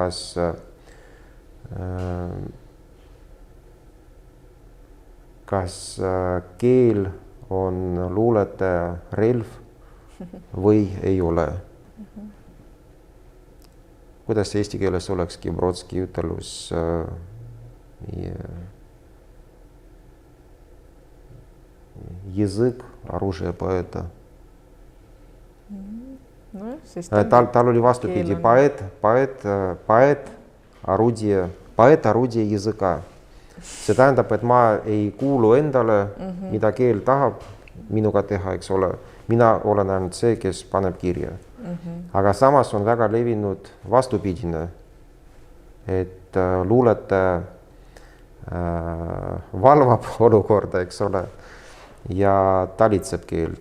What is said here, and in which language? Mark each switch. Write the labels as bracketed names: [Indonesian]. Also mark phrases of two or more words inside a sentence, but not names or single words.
[Estonian] Kas keel on luuletaja relv või ei ole? Kuidas eesti keeles olekski Brodski ütelus [Russian] язык, оружие поэта. [Estonian] siis tal oli vastupidi, poeet, [Russian] орудие языка. [Estonian] See tähendab, et ma ei kuulu endale, mida keel tahab minuga teha, eks ole. Mina olen ainult see, kes paneb kirja. Aga samas on väga levinud vastupidine, et luuletaja valvab olukorda, eks ole, ja talitseb keelt.